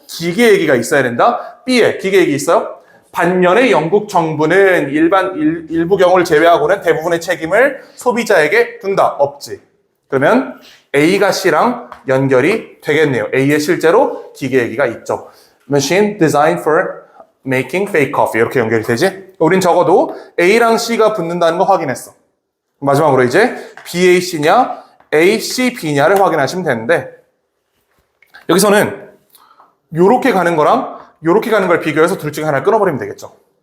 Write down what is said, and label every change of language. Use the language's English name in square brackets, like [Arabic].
[Korean] 기계 얘기가 있어야 된다. B에 기계 얘기 있어요? 반면에 영국 정부는 일부 경우를 제외하고는 대부분의 책임을 소비자에게 둔다. 없지. 그러면 A가 C랑 연결이 되겠네요. A에 실제로 기계 얘기가 있죠. [English] Machine designed for making fake coffee. [Korean] 이렇게 연결이 되지? 우린 적어도 A랑 C가 붙는다는 거 확인했어. 마지막으로 이제 B, A, C냐, A, C, B냐를 확인하시면 되는데 여기서는 요렇게 가는 거랑 요렇게 가는 걸 비교해서 둘 중에 하나를 끊어버리면 되겠죠.